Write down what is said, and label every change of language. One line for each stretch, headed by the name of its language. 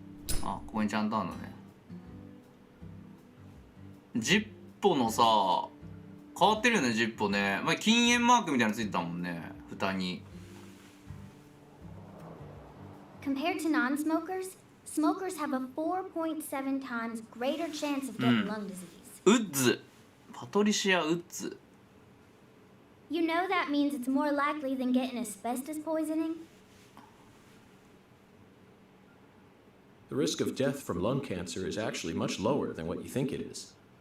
Japanese: たあここにちゃんとあるのねジッポのさ変わってるよねジッポね前禁煙マークみたいなのついてたもんね蓋に
English: Compared to non-smokers, smokers have a 4.7 times greater chance of getting lung disease.
Japanese: ウッズパトリシア・ウッズ
English: You know that means it's more likely than getting asbestos poisoning? The risk of death from lung cancer is actually much lower than what you think it is.